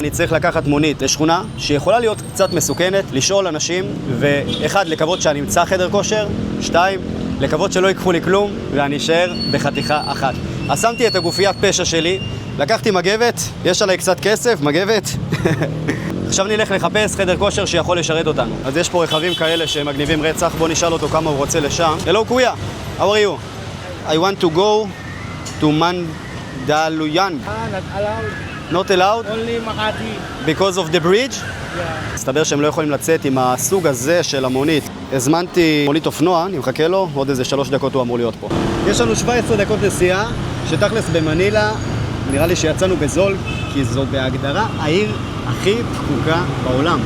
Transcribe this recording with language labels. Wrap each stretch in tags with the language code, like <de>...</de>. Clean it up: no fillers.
<he>אני צריך לקחת מונית לשכונה שיכולה להיות קצת מסוכנת, לשאול אנשים, ואחד, לקוות שאני אמצא חדר כושר, שתיים, לקוות שלא ייקחו לי כלום, ואני אשאר בחתיכה אחת. אז שמתי את הגופיית פשע שלי, לקחתי מגבת, יש עליי קצת כסף, מגבת. עכשיו נלך לחפש חדר כושר שיכול לשרת אותנו. אז יש פה רכבים כאלה שמגניבים רצח, בוא נשאל אותו כמה הוא רוצה לשם.</he> <en>Hello, Kuya, how are you? I want to go to Mandaluyong. Not allowed. Not allowed? Only Makati. Because of the bridge? Yeah.</en> <he>מסתבר שהם לא יכולים לצאת עם הסוג הזה של המונית. הזמנתי מונית אופנוע, אני מחכה לו, עוד איזה 3 דקות הוא אמור להיות פה. יש לנו 17 דקות נסיעה, שתכלס במנילה, נראה לי שיצאנו בזול, כי זו בהגדרה העיר הכי פקוקה בעולם.</he>